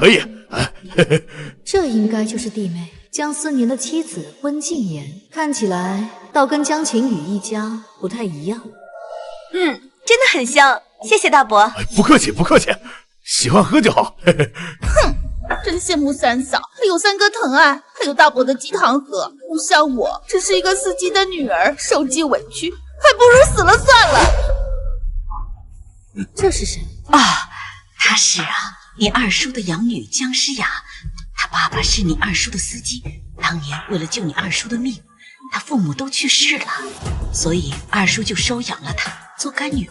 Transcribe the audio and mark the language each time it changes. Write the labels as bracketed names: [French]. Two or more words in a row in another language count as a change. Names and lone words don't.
[Chinese] 這應該就是弟妹江思年的妻子溫靜言，看起來倒跟江晴雨一家不太一樣。真的很香，謝謝大伯。不客氣，喜歡喝就好。哼，真羨慕三嫂，還有3個疼愛，還有大伯的雞湯喝。不像我，只是一個司機的女兒，受盡委屈，還不如死了算了。這是誰？她是你二叔的養女江詩雅，她爸爸是你二叔的司機，當年為了救你二叔的命，他父母都去世了，所以二叔就收養了她做乾女兒。